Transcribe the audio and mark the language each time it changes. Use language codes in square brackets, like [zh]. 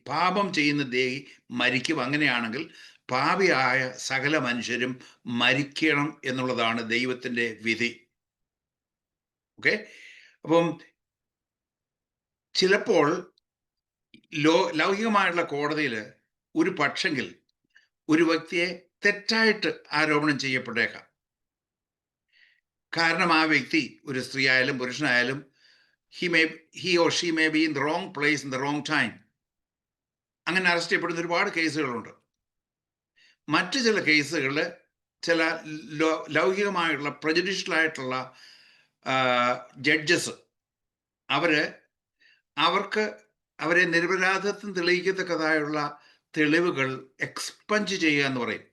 [ml] പാപം ചെയ്യുന്ന ദേഹി മരിക്കും. അങ്ങനെയാണെങ്കിൽ പാപിയായ സകല മനുഷ്യരും മരിക്കണം എന്നുള്ളതാണ് ദൈവത്തിൻ്റെ വിധി. ഓക്കെ, അപ്പം ചിലപ്പോൾ ലൗകികമായിട്ടുള്ള കോടതിയിൽ ഒരു പക്ഷെങ്കിൽ ഒരു വ്യക്തിയെ തെറ്റായിട്ട് ആരോപണം ചെയ്യപ്പെട്ടേക്കാം. കാരണം ആ വ്യക്തി ഒരു സ്ത്രീ ആയാലും പുരുഷനായാലും [en] he or she may be in the wrong place in the wrong time. [ml] അങ്ങനെ അറസ്റ്റ് ചെയ്യപ്പെടുന്ന ഒരുപാട് കേസുകളുണ്ട്. മറ്റു ചില കേസുകളിൽ ചില ലൗകികമായിട്ടുള്ള പ്രജുഡീഷ്യലായിട്ടുള്ള ജഡ്ജസ് അവർക്ക് അവരെ നിരപരാധിത്വം തെളിയിക്കത്തക്കതായുള്ള തെളിവുകൾ എക്സ്പഞ്ച് ചെയ്യുക എന്ന് പറയും.